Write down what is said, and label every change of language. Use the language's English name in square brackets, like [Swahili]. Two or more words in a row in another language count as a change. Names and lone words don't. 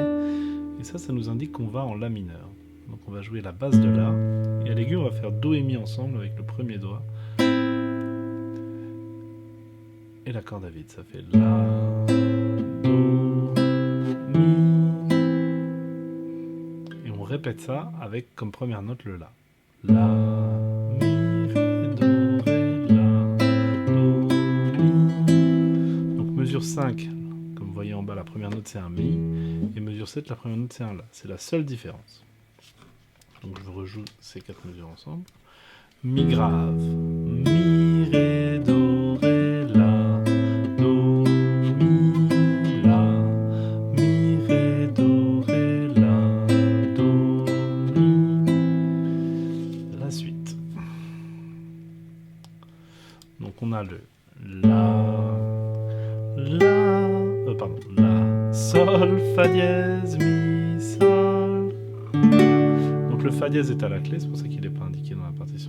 [French] Et ça nous indique qu'on va en La mineur. Donc on va jouer la basse de La, et à l'aigu on va faire Do et Mi ensemble avec le premier doigt. Et la corde à vide, ça fait La, Do, Mi. Et on répète ça avec comme première note le La. La, Mi, Ré, Do, Ré, La, Do, Mi. Donc mesure 5, comme vous voyez en bas, la première note c'est un Mi, et mesure 7, la première note c'est un La. C'est la seule différence. Donc je rejoue ces 4 mesures ensemble. Mi grave, Mi, Ré, Do, Ré, La, Do, Mi, La, Mi, Ré, Do, Ré, La, Do, Mi. La suite. Donc on a le La, Sol, Fa dièse, Mi, Sol. Donc le Fa dièse est à la clé, c'est pour ça qu'il n'est pas indiqué dans la partition.